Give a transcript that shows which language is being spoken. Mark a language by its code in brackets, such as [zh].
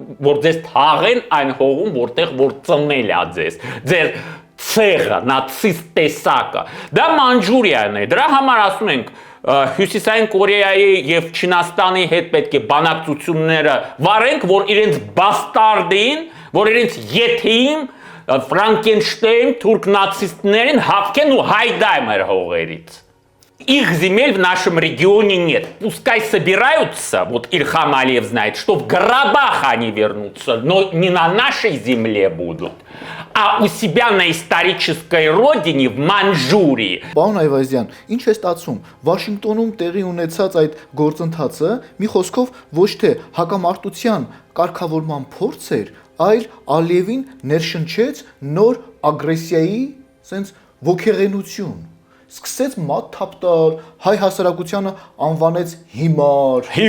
[hy] որ ձեզ թաղեն այն հողում, որտեղ որ ծնել է ձեր ցեղը, նացիստ տեսակը։ Դա Մանջուրիան է, դրա համար ասում ենք, Հյուսիսային Կորեայի եւ Չինաստանի հետ պետք է բանակցությունները վարենք, որ իրենց բաստարդին, որ իրենց եթեին Ֆրանկենշտեյն թուրք նացիստներին հավքեն ու հայդայ մեր հողերից։ [ru] Их земель в нашем регионе нет. Пускай собираются, вот Ильхам Алиев знает, что в Карабах они вернутся, но не на нашей земле будут, а у себя на исторической родине, в Маньчжурии. [hy] Պարոն Այվազյան, ինչ է ստացվում։ Վաշինգտոնում տեղի ունեցած այդ գործընթացը մի խոսքով ոչ թե հակամարտության կարգավորման փորձ էր, այլ Ալիևին ներշնչեց նոր ագրեսիայի, sense ոգեղենություն։ Սկսեց մատ թափտալ, հայ հասարակությանը անվանեց հիմար,